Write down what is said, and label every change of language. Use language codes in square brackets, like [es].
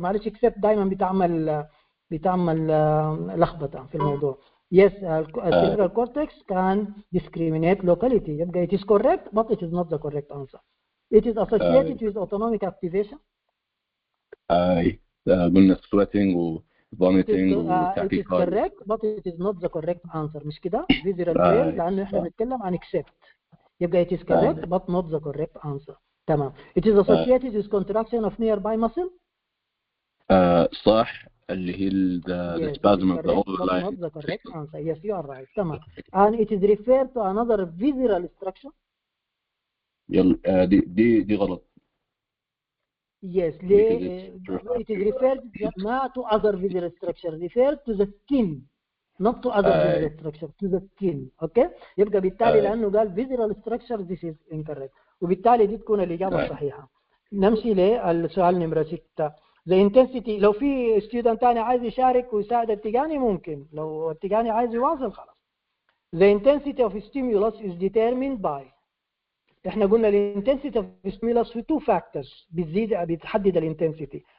[ar] معلش except دائما بتعمل لخبطة في الموضوع. [en] Yes, cerebral cortex can discriminate locality. يبقى it is correct, but it is not the correct answer. It is associated with autonomic activation. [ar] قلنا sweating و vomiting و [en] It is tachycardia. correct, but it is not the correct answer. [ar] مش كده؟ Visceral pain لأنه إحنا بنتكلم عن except. [en] يبقى it is correct, but not the correct answer. [ar] تمام. [en] It is associated with contraction of nearby muscle. [ar] صح اللي هي [en] the spasm of the whole line. Not the correct answer. Yes, you are right. تمام. And it is referred to another visceral structure. [ar] يلا دي غلط. [en] Yes, it is referred not to other visceral structure, referred to the skin, not to other visceral structure, to the skin. Okay? [ar] يبقى بالتالي لأنه قال [en] visceral structure, this is incorrect. [ar] وبالتالي دي تكون الإجابة الصحيحة. نمشي للسؤال نمرة 6. [en] The intensity. [ar] لو في student تاني عايز يشارك ويساعد التجاني ممكن. لو التجاني عايز يواصل خلاص. [en] The intensity of stimulus is determined by. [ar] احنا قلنا الانتنسيتي اوف ستيمولس في 2 فاكتورز بتحدد الانتنسيتي.